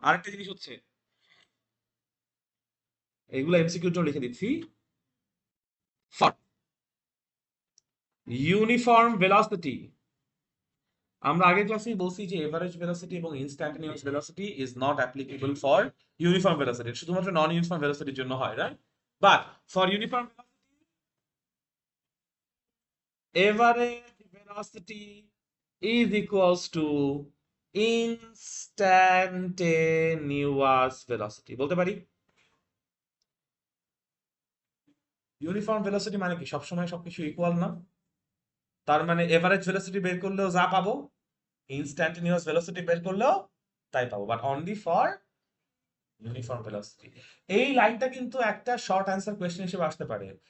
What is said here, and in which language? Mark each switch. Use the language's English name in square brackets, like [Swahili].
[Bangla] আরেকটা জিনিস হচ্ছে, এগুলো এমসিকিউর জন্য লিখে দিচ্ছি। ইউনিফর্ম ভেলোসিটি, আমরা আগের ক্লাসেই বলছি যে এভারেজ ভেলোসিটি এবং ইনস্ট্যান্টানিয়াস velocity [English] is not applicable for uniform velocity, [Bangla] শুধুমাত্র নন ইউনিফর্ম ভেলোসিটির জন্য হয়, right? [English] but for uniform average velocity is equals to instantaneous velocity [Bangla] বলতে পারি। ইউনিফর্ম ভেলোসিটি মানে কি সবসময় সবকিছু ইকুয়াল না, তার মানে এভারেজ ভেলোসিটি বের করলেও যা পাবো, ইনস্ট্যান্টানিয়াস ভেলোসিটি বের করলেও তাই পাবো, [English] But only for uniform velocity. [Bangla] এই লাইনটা কিন্তু একটা শর্ট অ্যান্সার কোয়েশ্চেন হিসেবে আসতে পারে।